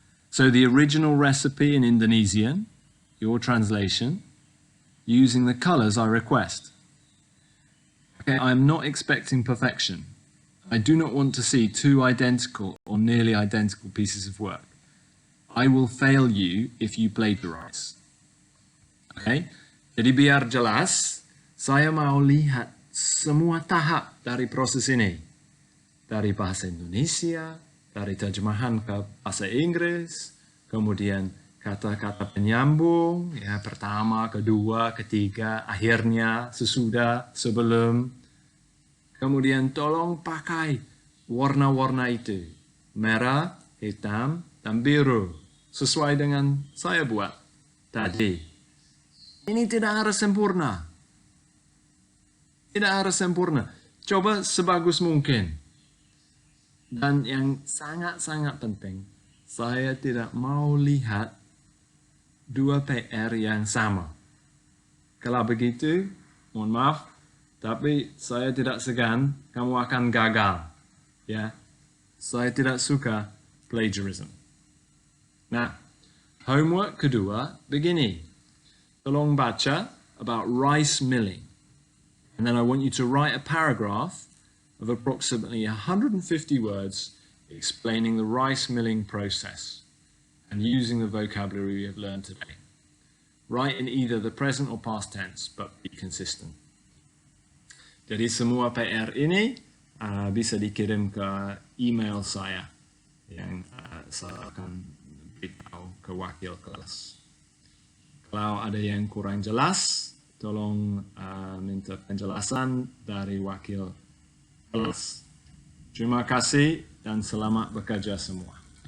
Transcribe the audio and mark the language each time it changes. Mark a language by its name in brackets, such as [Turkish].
[English] So the original recipe in Indonesian, your translation, using the colors I request. Okay, I'm not expecting perfection. I do not want to see 2 identical or nearly identical pieces of work. I will fail you if you plagiarize. Okay? [Indonesian] Jadi biar jelas, saya mau lihat semua tahap dari proses ini. Dari bahasa Indonesia, dari terjemahan ke bahasa Inggris, kemudian kata-kata penyambung, ya, pertama, kedua, ketiga, akhirnya, sesudah, sebelum. Kemudian tolong pakai warna-warna itu. Merah, hitam, dan biru. Sesuai dengan saya buat tadi. Ini tidak harus sempurna. Tidak harus sempurna. Coba sebagus mungkin. Dan yang sangat-sangat penting, saya tidak mau lihat 2 PR yang sama. Kalau begitu, mohon maaf, tapi saya tidak segan, kamu akan gagal. Ya, saya tidak suka plagiarism. Nah, homework kedua begini. Tolong baca [English] about rice milling. And then I want you to write a paragraph of approximately 150 words explaining the rice milling process and using the vocabulary we have learned today. Write in either the present or past tense, but be consistent. [Indonesian] Jadi semua PR ini bisa dikirim ke email saya yang saya akan beritahu ke wakil kelas. Kalau ada yang kurang jelas, tolong minta penjelasan dari wakil kelas. Terima kasih dan selamat bekerja semua.